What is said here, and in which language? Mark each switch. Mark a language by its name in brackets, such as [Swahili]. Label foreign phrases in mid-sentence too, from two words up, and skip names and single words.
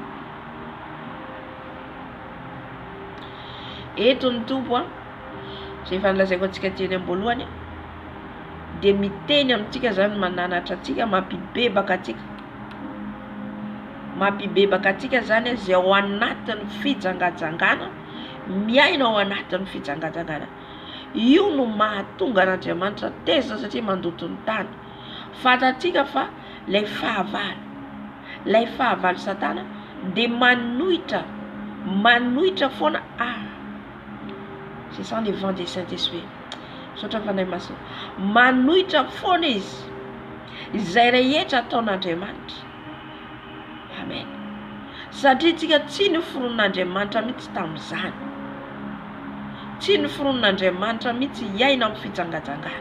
[Malagasy] Eto ny tompo zay efa nolazaiko antsika teny am-boalohany, dia miteny amintsika zany mananatra atsika, mampibebaka atsika zany zay ao anatin'ny fijangajangana, miaina ao anatin'ny fijangajangana. Io no mahatonga an'Andriamanitra tezitra satria mandoto ny tany. Fatatsika fa lay fahavalo Satana dia manohitra foana. [French] C'est ça le vent du Saint-Esprit. [Malagasy] Sotra fanay maso. Manohitra foana izy izay rehetra ataon'Andriamanitra. Amen. Satria tsika tsy noforon'Andriamanitra mihitsy tamin'izany. Tsy noforon'Andriamanitra mihitsy hiaina amin'ny fijangajangana.